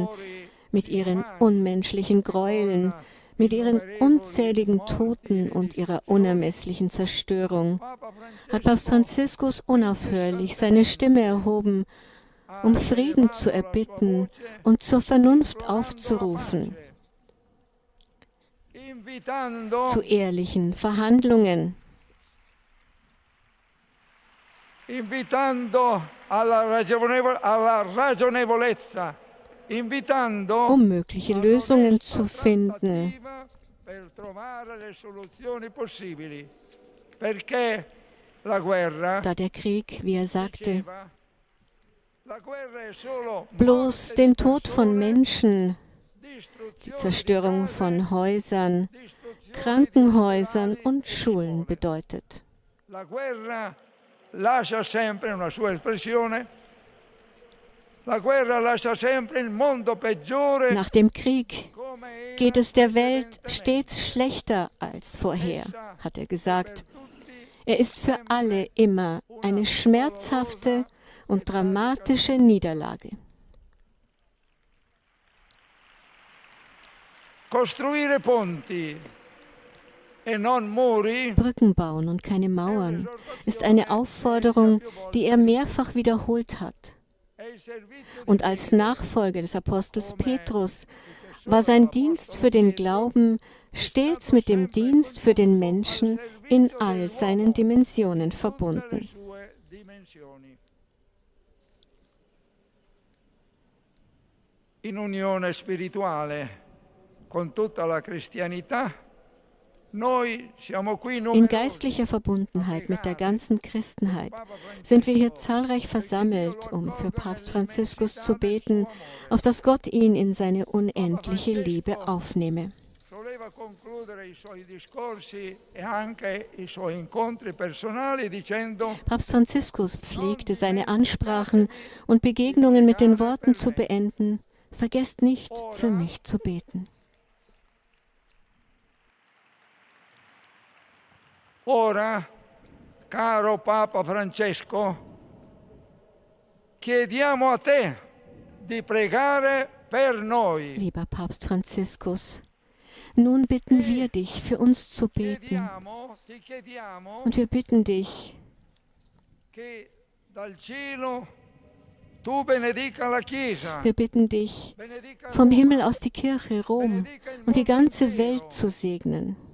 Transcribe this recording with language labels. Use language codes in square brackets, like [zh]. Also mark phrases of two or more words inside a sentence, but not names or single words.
[de] mit ihren unmenschlichen Gräueln, mit ihren unzähligen Toten und ihrer unermesslichen Zerstörung, hat Papst Franziskus unaufhörlich seine Stimme erhoben, um Frieden zu erbitten und zur Vernunft aufzurufen, zu ehrlichen Verhandlungen, [it] invitando alla ragionevolezza, [de] um mögliche Lösungen zu finden. Da der Krieg, wie er sagte, bloß den Tod von Menschen, die Zerstörung von Häusern, Krankenhäusern und Schulen bedeutet. [it] Lascia sempre una sua espressione. La guerra lascia sempre il mondo peggiore. [de] Nach dem Krieg geht es der Welt stets schlechter als vorher, hat er gesagt. Er ist für alle immer eine schmerzhafte und dramatische Niederlage. [it] Costruire ponti. [de] Brücken bauen und keine Mauern ist eine Aufforderung, die er mehrfach wiederholt hat. Und als Nachfolger des Apostels Petrus war sein Dienst für den Glauben stets mit dem Dienst für den Menschen in all seinen Dimensionen verbunden. [it] In unione spirituale con tutta la cristianità. [de] In geistlicher Verbundenheit mit der ganzen Christenheit sind wir hier zahlreich versammelt, um für Papst Franziskus zu beten, auf dass Gott ihn in seine unendliche Liebe aufnehme. Papst Franziskus pflegte seine Ansprachen und Begegnungen mit den Worten zu beenden: Vergesst nicht, für mich zu beten. [it] Ora, caro Papa Francesco, chiediamo a te di pregare per noi. [de] Lieber Papst Franziskus, nun bitten wir dich, für uns zu beten. Und wir bitten dich, wir bitten dich, vom Himmel aus die Kirche, Rom und die ganze Welt zu segnen.